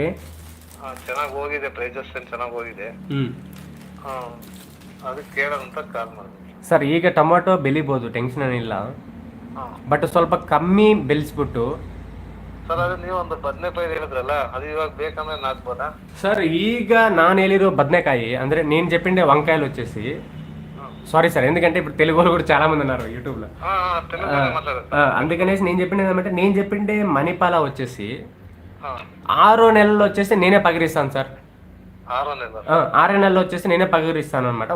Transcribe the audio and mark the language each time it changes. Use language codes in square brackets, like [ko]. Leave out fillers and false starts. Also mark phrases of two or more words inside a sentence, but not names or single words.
[kn] ಚೆನ್ನಾಗಿ ಹೋಗಿದೆ, ಪ್ರೈಸಸ್ ಚೆನ್ನಾಗಿ ಹೋಗಿದೆ. ಅದಕ್ಕೆ ಕೇಳೋಣ ಅಂತ ಕಾಲ್ ಮಾಡಿದೆ ಸರ್. ಈಗ ಟೊಮಾಟೊ ಬೆಳಿಬೋದು, ಟೆನ್ಷನ್ ಏನಿಲ್ಲ, ಬಟ್ ಸ್ವಲ್ಪ ಕಮ್ಮಿ ಬೆಳೆಸ್ಬಿಟ್ಟು. ಸರ್ ಅದೇ ನೀವು ಒಂದು ಬದನೆಕಾಯಿ ಹೇಳಿದ್ರಲ್ಲ, ಅದು ಇವಾಗ ಬೇಕಂದ್ರೆ ನಾಟ್ಬೋದಾ ಸರ್? ಈಗ ನಾನು ಹೇಳಿರೋ ಬದ್ನೇಕಾಯಿ ಅಂದ್ರೆ [te] నేను చెప్పిండే వంకాయలు వచ్చేసి, సారీ సార్ ఎందుకంటే ఇప్పుడు తెలుగు వాళ్ళు కూడా చాలా మంది ఉన్నారు యూట్యూబ్ లో, అందుకనేసి నేను చెప్పింది ఏమంటే, నేను చెప్పిండే మణిపాల వచ్చేసి 6 నెలల్లో వచ్చేసి నేనే పగిరిస్తాను సార్. 6 నెలల్లో వచ్చేసి నేనే పగిరిస్తాను అనమాట.